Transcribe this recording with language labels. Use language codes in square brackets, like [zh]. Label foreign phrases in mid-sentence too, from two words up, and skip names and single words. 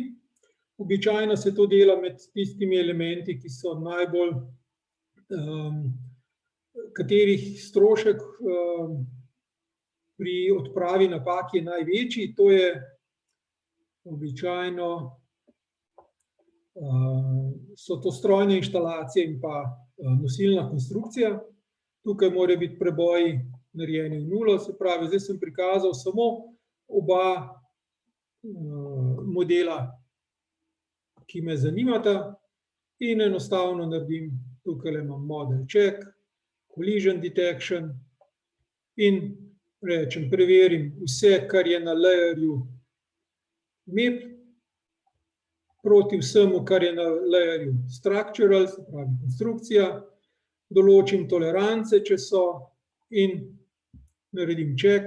[sl] Običajno se to dela med tistimi elementi, ki so najbolj, katerih strošek pri odpravi napak je največji, to je običajno, so to strojne inštalacije in pa nosilna konstrukcija. Tukaj mora biti preboji narejeni v nulo, se pravi, zdaj sem prikazal samo oba modela, ki me zanimata in enostavno naredim, tukaj imam [en] model check, collision detection [sl] in rečem, preverim vse, kar je na layerju MEP, proti vsemu, kar je na layerju structural, se pravi konstrukcija, določim tolerance, če so, in naredim check.